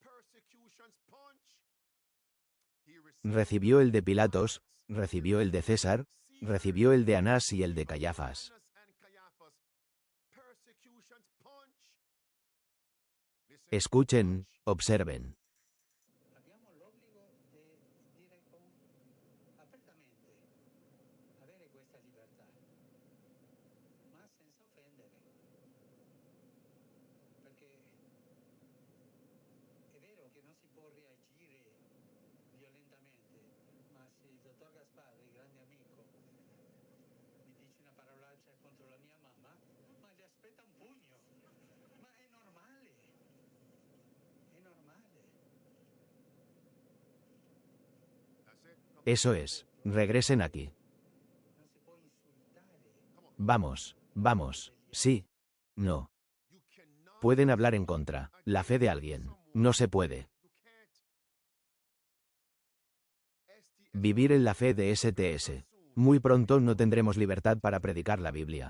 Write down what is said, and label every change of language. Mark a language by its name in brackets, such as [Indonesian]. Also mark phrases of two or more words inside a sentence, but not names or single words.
[Spanish] Recibió el de Pilatos, recibió el de César, recibió el de Anás y el de Caifás. Escuchen, observen. [Italian] Abbiamo l'obbligo di dire apertamente, avere questa libertà, ma senza offendere. Perché è vero che non si può reagire violentamente, ma se il dottor Gasparri, grande amico, mi dice una parolaccia contro la mia mamma, ma gli aspetta un pugno. Ma è normale. È normale. [Spanish] Eso es. Regresen aquí. [Italian] Non si può insultare. [Spanish] Vamos, vamos. Sí. No. Pueden hablar en contra. La fe de alguien. No se puede. Vivir en la fe de STS. Muy pronto no tendremos libertad para predicar la Biblia.